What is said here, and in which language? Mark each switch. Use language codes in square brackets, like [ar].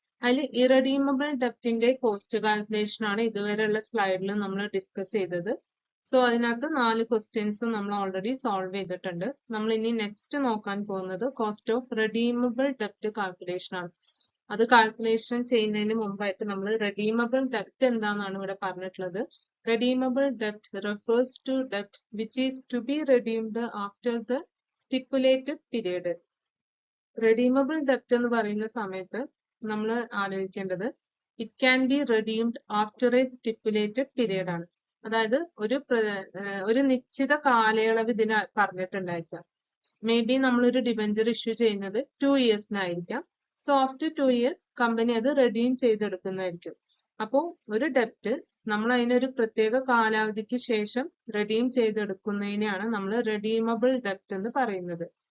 [ml] അതിൽ irredeemable ഡെപ്റ്റിന്റെ cost calculation ആണ് ഇതുവരെയുള്ള സ്ലൈഡിൽ നമ്മൾ ഡിസ്കസ് ചെയ്തത്. സോ അതിനകത്ത് 4 ക്വസ്റ്റ്യൻസും നമ്മൾ ഓൾറെഡി സോൾവ് ചെയ്തിട്ടുണ്ട്. നമ്മൾ ഇനി നെക്സ്റ്റ് നോക്കാൻ പോകുന്നത് കോസ്റ്റ് ഓഫ് റെഡീമബിൾ ഡെപ്റ്റ് കാൽക്കുലേഷൻ ആണ്. അത് കാൽക്കുലേഷൻ ചെയ്യുന്നതിന് മുമ്പായിട്ട് നമ്മൾ റെഡീമബിൾ ഡെപ്റ്റ് എന്താണെന്നാണ് ഇവിടെ പറഞ്ഞിട്ടുള്ളത്. [en] Redeemable debt refers to debt which is to be redeemed after the stipulated period. Redeemable debt [ml] എന്ന് പറയുന്ന സമയത്ത് നമ്മൾ ആലോചിക്കേണ്ടത് [en] it can be redeemed after a stipulated period ആണ്. [ml] അതായത് ഒരു നിശ്ചിത കാലയളവ് ഇതിന് പറഞ്ഞിട്ടുണ്ടായിരിക്കാം. മേ ബി നമ്മളൊരു ഡിബഞ്ചർ ഇഷ്യൂ ചെയ്യുന്നത് 2 ഇയേഴ്സിനായിരിക്കാം. സോ [en] after 2 years [ml] കമ്പനി അത് റെഡീം ചെയ്തെടുക്കുന്നതായിരിക്കും. അപ്പോൾ ഒരു ഡെപ്റ്റ് നമ്മൾ അതിനൊരു പ്രത്യേക കാലാവധിക്ക് ശേഷം റെഡീം ചെയ്തെടുക്കുന്നതിനെയാണ് നമ്മൾ റെഡീമബിൾ ഡെപ്റ്റ് എന്ന് പറയുന്നത്.